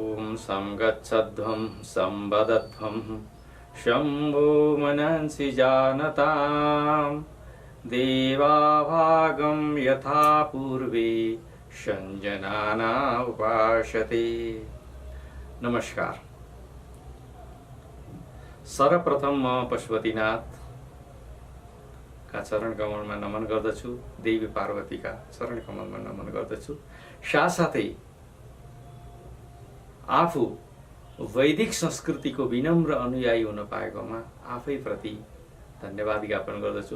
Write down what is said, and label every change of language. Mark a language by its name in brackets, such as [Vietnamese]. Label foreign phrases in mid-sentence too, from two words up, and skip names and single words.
[Sanskrit] संगच्छध्वं संवदध्वं शम्भो मनांसि जानताम् देवाभागं यथा पूर्वे संजनाना उपासते। [Nepali] नमस्कार। सर्वप्रथम म पशुपतिनाथ का चरण कमलमा नमन गर्दछु। देवी पार्वती का चरण कमलमा नमन गर्दछु। साथसाथै आफू वैदिक संस्कृतिको विनम्र अनुयायी हुन पाएकोमा आफै प्रति धन्यवाद ज्ञापन गर्दछु।